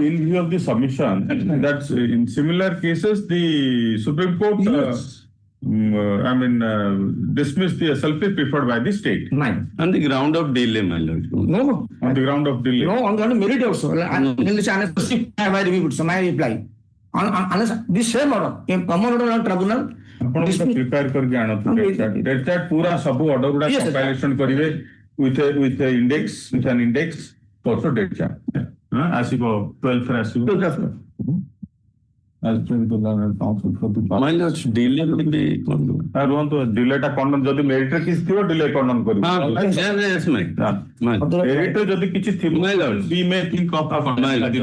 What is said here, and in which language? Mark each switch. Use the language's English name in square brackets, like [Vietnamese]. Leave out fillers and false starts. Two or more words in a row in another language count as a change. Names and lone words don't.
[English] In view of the submission, that's in similar cases, the Supreme Court, dismissed the SLP preferred by the state. Mine. On the ground of delay, my lord. No. On the ground of delay. No, on the merit also. My review petition, my reply. The same order, in common order on tribunal. [Odia] ଆପଣ ପ୍ରିପେୟାର କରିକି ଆଣନ୍ତୁ [English] date chart [Odia] ପୁରା ସବୁ ଅର୍ଡର ଗୁଡା କମ୍ପାଇଲେସନ କରିବେ [English] with an index also date chart [Odia] ଆସିବ 12 ରେ ଆସିବ [English] as per the council for the my lord delay will be [Odia] ରୁହନ୍ତୁ ଡିଲେ ଟା କଣ୍ଡନ ଯଦି ମେରିଟ ରେ କିଛି ଥିବ ଡିଲେ କଣ୍ଡନ କରିବ [English] yes my [Odia] ମେରିଟ ରେ ଯଦି କିଛି ଥିବ [English] my lord we may think of my lord